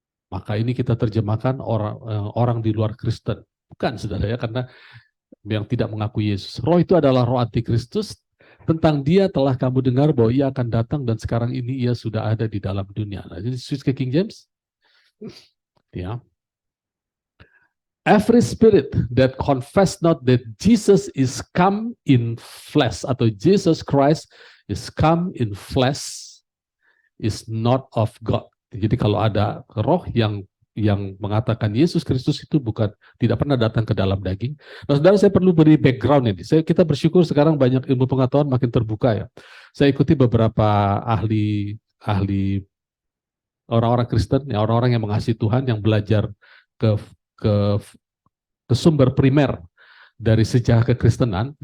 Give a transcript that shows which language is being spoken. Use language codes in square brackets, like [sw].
[id] Maka ini kita terjemahkan orang di luar Kristen. Bukan, saudara ya, karena yang tidak mengaku Yesus. Roh itu adalah roh antikristus. Tentang dia telah kamu dengar bahwa ia akan datang dan sekarang ini ia sudah ada di dalam dunia. Nah, jadi switch ke King James. Ya. [en] Every spirit that confess not that Jesus is come in flesh atau Jesus Christ is come in flesh is not of God. [id] Jadi kalau ada roh yang mengatakan Yesus Kristus itu tidak pernah datang ke dalam daging. Nah, saudara, saya perlu beri background ini. Kita bersyukur sekarang banyak ilmu pengetahuan makin terbuka ya. Saya ikuti beberapa ahli orang-orang Kristen, ya, orang-orang yang mengasihi Tuhan, yang belajar ke sumber primer dari sejarah kekristenan.